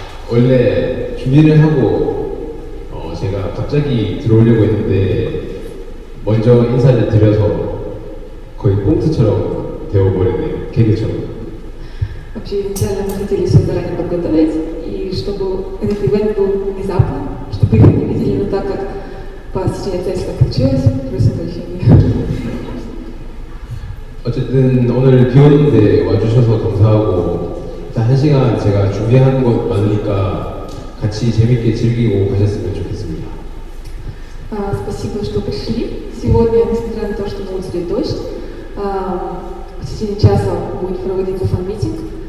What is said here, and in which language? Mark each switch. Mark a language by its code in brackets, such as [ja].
[ko] 원래 준비를 하고 제가 갑자기 들어오려고 했는데 먼저 인사를 드려서 거의 꽁트처럼 되어버렸네요. 개그처럼. [ru] Вообще, изначально мы хотели все заранее подготовить, и чтобы этот ивент был внезапно, чтобы их не видели, но так как по стечению обстоятельств так получилось, просим прощения. [ko] 어쨌든 오늘 비 오는데 와주셔서 감사하고 일단 1시간 제가 준비한 것 많으니까 같이 재밌게 즐기고 가셨으면 좋겠습니다. [ru] Спасибо, что пришли. Сегодня, несмотря на то, что на улице дождь, в течение часа будет проводиться фан-митинг.